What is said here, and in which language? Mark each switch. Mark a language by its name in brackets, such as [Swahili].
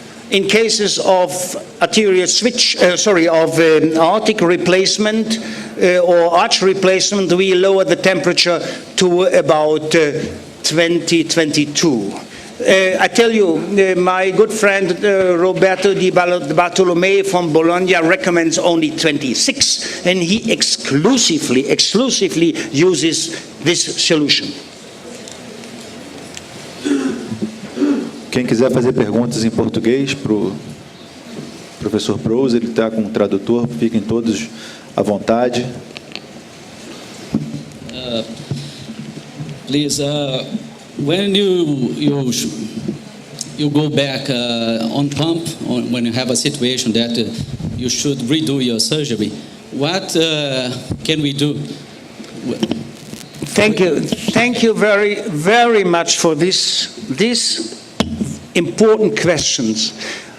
[English] In cases of arterial switch, aortic replacement or arch replacement, we lower the temperature to about 22. I tell you, my good friend Roberto Di Bartolomei from Bologna recommends only 26, and he exclusively uses this solution. [Portuguese] Quem quiser fazer perguntas em português para o professor Preusse, ele está com um tradutor, fiquem todos à vontade. [English] Please, when you go back on pump, when you have a situation that you should redo your surgery, what can we do? Thank you very, very much for these important questions.